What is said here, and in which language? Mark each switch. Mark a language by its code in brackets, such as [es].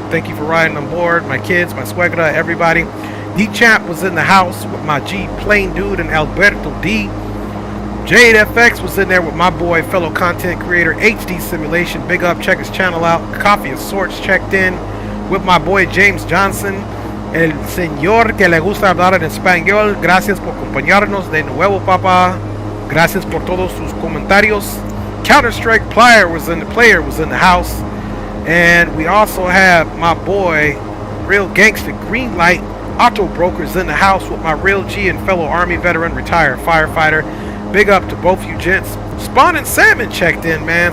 [en] Thank you for riding on board. My kids, my suegra, everybody. D-Champ was in the house with my G Plane Dude and Alberto D. Jade FX was in there with my boy, fellow content creator, HD Simulation. Big up. Check his channel out. Coffee of Sorts checked in with my boy, James Johnson. [es] El señor que le gusta hablar en español, gracias por acompañarnos de nuevo, papá. Gracias por todos sus comentarios. [en] Counter-Strike player was in the house. And we also have my boy, Real Gangsta Greenlight Auto Brokers in the house with my Real G and fellow Army veteran, retired firefighter. Big up to both you gents. Spawn and Salmon checked in, man.